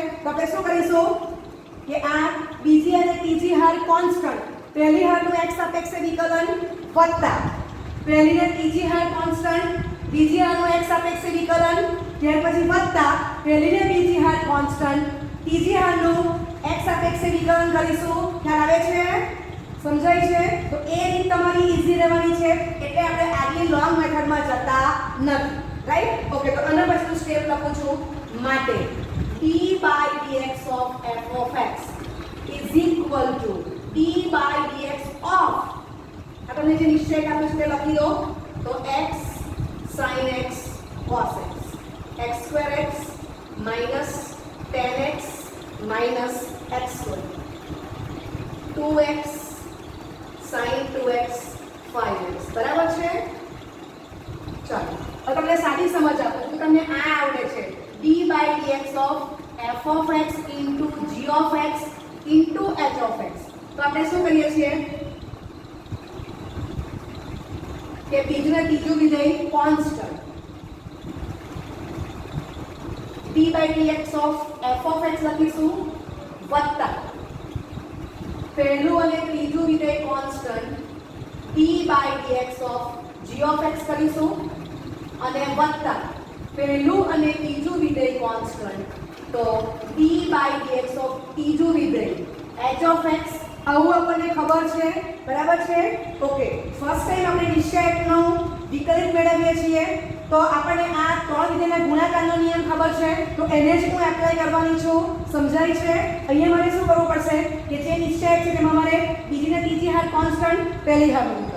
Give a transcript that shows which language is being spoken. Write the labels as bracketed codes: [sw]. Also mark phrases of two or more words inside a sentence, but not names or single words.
[gu] તો આપણે શું કરીશું કે આ બીજી અને ત્રીજી હાર કોન્સ્ટન્ટ, પહેલી હારનું x સાપેક્ષે વિકલન વત્તા પહેલી ને ત્રીજી હાર કોન્સ્ટન્ટ, બીજી હારનું x સાપેક્ષે વિકલન, ત્યાર પછી વત્તા પહેલી ને બીજી હાર કોન્સ્ટન્ટ, ત્રીજી હારનું x સાપેક્ષે વિકલન કરીશું. ખ્યાલ આવે છે? સમજાય છે? તો એ રીત તમારી ઈઝી રહેવાની છે. એટલે આપણે આગલી [en] long methodમાં [gu] જતા નથી. રાઈટ? ઓકે, તો આના પછીનું સ્ટેપ લખું છું. માટે [en] d by dx of f of x is equal to d by dx of, [gu] આ તમને જે નિશ્ચય આપ્યો છે તે લખી દો. [en] તો x sin x cos x, x square x minus 10x minus x square, 2x sin 2x 5x. [gu] બરાબર છે? ચાલો હવે તમને સાદી સમજ આપું છું. તમને આ આવડે છે [en] d by dx of f of x into g of x into h of x. [gu] તો આપણે શું કરીએ છીએ કે બીજું ત્રીજું વિધેય કોન્સ્ટન્ટ [en] d by dx of f of x [gu] લખીશું વત્તા પહેલું અને ત્રીજું વિધેય કોન્સ્ટન્ટ [en] d by dx of g of x [gu] કરીશું અને વત્તા પહેલું અને ત્રીજું વિધેય કોન્સ્ટન્ટ તો [en] d by dx of [gu] ત્રીજું વિધેય [en] h of x. [gu] આવું આપણને ખબર છે. બરાબર છે? ઓકે, [en] first time [gu] આપણે નિશ્ચયકનો વિકલિત મેળવીએ છીએ તો આપણને આ ત્રણ વિધેયના ગુણાકારનો નિયમ ખબર છે. તો એને જ હું એપ્લાય કરવાની છું. સમજાય છે? અહીંયા મારે શું કરવું પડશે કે જે નિશ્ચયક છે તેમાં મારે બીજી ને ત્રીજી હાર કોન્સ્ટન્ટ, પહેલી હાર વિકલન.